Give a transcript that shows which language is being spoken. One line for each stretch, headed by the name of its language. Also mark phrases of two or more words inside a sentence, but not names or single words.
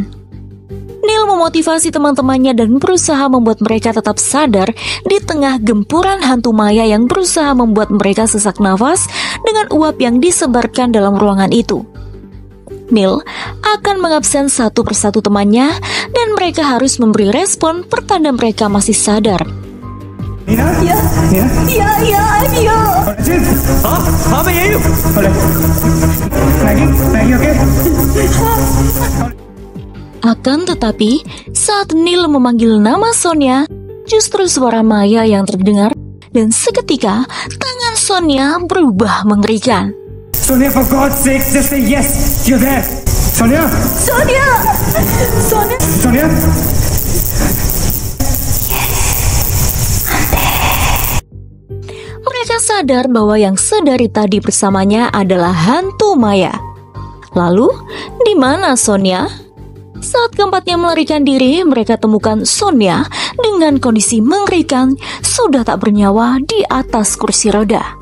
Indonesian: Neil memotivasi teman-temannya dan berusaha membuat mereka tetap sadar di tengah gempuran hantu Maya yang berusaha membuat mereka sesak nafas dengan uap yang disebarkan dalam ruangan itu. Neil akan mengabsen satu persatu temannya dan mereka harus memberi respon pertanda mereka masih sadar. Nina? Ya, Nina? ya,
English: I'm here.
Hindi: Ajit? हाँ मैं यही हूँ। Maggie, oke?
Indonesian: Akan tetapi, saat Neil memanggil nama Sonia, justru suara Maya yang terdengar dan seketika tangan Sonia berubah mengerikan.
English: Sonia, for God's sake, just say yes. You're there. Sonia? Sonia. Sonia?
Indonesian: Mereka sadar bahwa yang sedari tadi bersamanya adalah hantu Maya. Lalu, di mana Sonia? Saat keempatnya melarikan diri, mereka temukan Sonia dengan kondisi mengerikan, sudah tak bernyawa di atas kursi roda.